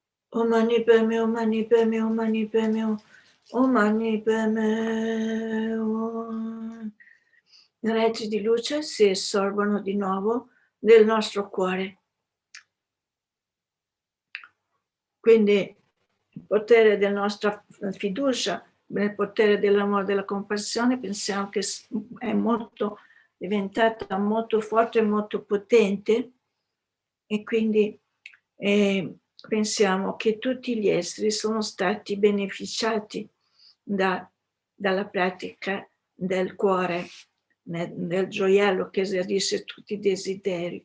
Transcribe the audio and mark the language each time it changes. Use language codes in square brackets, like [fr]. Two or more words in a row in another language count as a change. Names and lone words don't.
[sa] Om Mani Padme, Om Mani Padme, Om Mani Padme, Om Mani Padme. Om. [it] I raggi di luce si assorbono di nuovo nel nostro cuore. Quindi il potere della nostra fiducia, nel potere dell'amore e della compassione, pensiamo che è diventata molto forte e molto potente, e quindi pensiamo che tutti gli esseri sono stati beneficiati dalla pratica del cuore, del gioiello che esaudisce tutti i desideri.